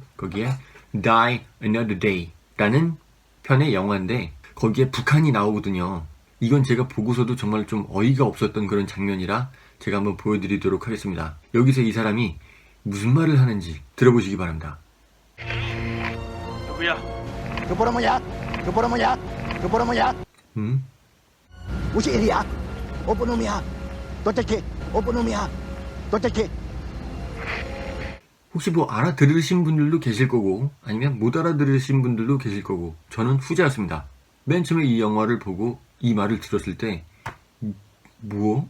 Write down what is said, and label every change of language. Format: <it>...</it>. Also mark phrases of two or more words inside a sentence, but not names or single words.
<ko>거기에 Die Another Day 라는 편의 영화인데 거기에 북한이 나오거든요. 이건 제가 보고서도 정말 좀 어이가 없었던 그런 장면이라 제가 한번 보여드리도록 하겠습니다. 여기서 이 사람이 무슨 말을 하는지 들어보시기 바랍니다. 누구야? Tú puro moyak, tú puro moyak, tú puro moyak. Usi iriak, oponomia, 도대체 오포노미야, 도대체. 혹시 알아들으신 분들도 계실 거고 아니면 못 알아들으신 분들도 계실 거고 저는 후자였습니다. 맨 처음에 이 영화를 보고 이 말을 들었을 때 뭐?</ko>